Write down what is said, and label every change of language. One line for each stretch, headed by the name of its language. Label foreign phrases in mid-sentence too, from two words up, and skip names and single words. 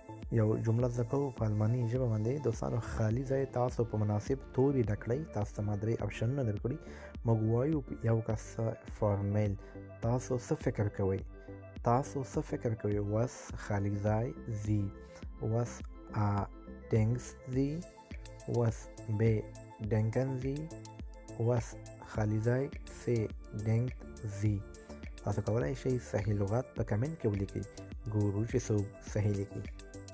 Pashto: یو جمله زده کوو په الماني ژبه باندې. دوستانو خالي ځای تاسو په مناسب توري ډک کړئ. تاسو ته ما 3 اپشنونه درکړي. موږ وایو یو کس فارمیل تاسو څه فکر کوئ؟ تاسو څه فکر کوئ؟
German: Was
Pashto: خالي ځای
German: Sie was denkst Sie was denken Sie was
Pashto: خالي ځای
German: Sie denkt Sie.
Pashto: تاسو کولای شئ صحیح لغات په کمنټ کې ولیکئ. ګورو چې څوک صحیح لیکي.